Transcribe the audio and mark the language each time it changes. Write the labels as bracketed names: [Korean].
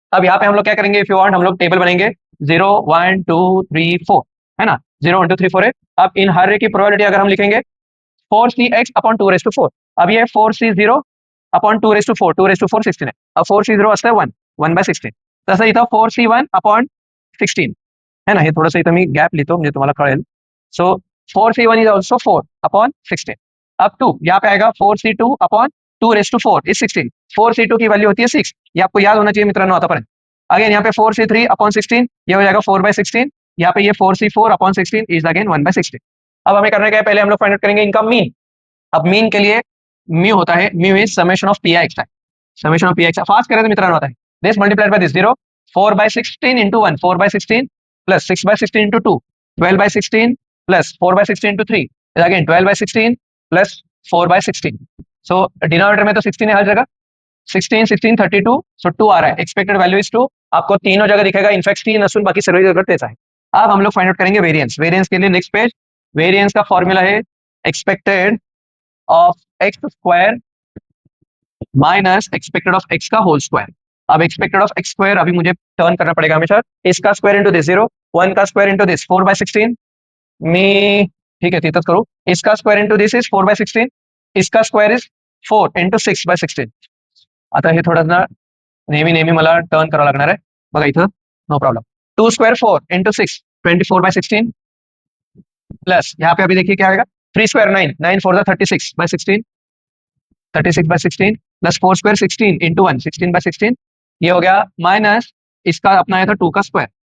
[Hindi] अब यहाँ पे हम लोग क्या करेंगे, इफ यू वांट हम लोग टेबल बनेंगे 0 1 2 3 4, है ना, 0 1 2 3 4 है। अब इन हर की प्रोबेबिलिटी अगर हम लिखेंगे 4cx अपॉन 2 raised to 4, अब ये 4c0 upon 2 raised to 4 2 raised to 4 16 है, अब 4c0 [Marathi] असतं [Hindi] 1 1/16, [Marathi] तसं इथं [Hindi] 4c1 अपॉन 16 [Marathi] है ना, हे थोडंसं इथं मी गॅप लिहितो म्हणजे तुम्हाला कळेल. [Hindi] सो 4c1 इज ऑल्सो 4/16. अब 2 यहाँ पे आएगा 4c2/2 इज 16. 4c2 की वैल्यू होती है 6, ये आपको याद होना चाहिए मित्रांनो [Marathi] आतापर्यंत. [Hindi] अगेन यहाँ पे 4c3/16 ये हो जाएगा 4/16. यहाँ पे ये 4c4/16 इज अगेन 1/16. अब हमें करना क्या है, पहले हम लोग फाइंड आउट करेंगे इनका मीन. अब मीन के लिए म्यू होता है, mu is summation of P I x. Summation of P x fast करें तो मित्रांनो होता है this multiplied by this 0. [English] 4/16 into 1 4/16 plus 6/16 into 2 12/16 plus 4/16 into 3 is again 12/16 plus 4/16. [Hindi] so denominator में तो 16 है हर जगह. 16 16 32. सो 2 आ रहा है, एक्सपेक्टेड वैल्यू इज 2. आपको तीनों जगह दिखेगा, इनफैक्ट 3 [Marathi] असून [Hindi] बाकी सभी जगह तेज है. अब हम लोग फाइंड आउट करेंगे वेरिएंस. वेरिएंस के लिए नेक्स्ट पेज. वेरिएंस का फॉर्मूला है expected of x square minus expected of x का होल स्क्वायर. अब एक्सपेक्टेड ऑफ एक्स स्क्वायर अभी मुझे टर्न करना पड़ेगा हमेशा. इसका स्क्वायर इंटू दिस 0, 1 का स्क्वायर इंटू दिस 4/16 मी, ठीक है [Marathi] तिथंच करू. [Hindi] इसका स्क्वायर इंटू दिस इज 4/16. इसका स्क्वायर इज 4 इंटू 6/16. [Marathi] आता हे थोडं नेहमी नेहमी मला टर्न करावं लागणार आहे बघा इथं, no problem. [Hindi] 2 square 4 into 6 24/16 plus यहाँ पे अभी देखिए क्या आएगा 3 स्क्वायर 9 9 4 36/16 36/16 प्लस 4 स्क्वायर 16 इंटू 1 16/16 ये हो गया माइनस इसका अपना आया था 2 का स्क्वायर.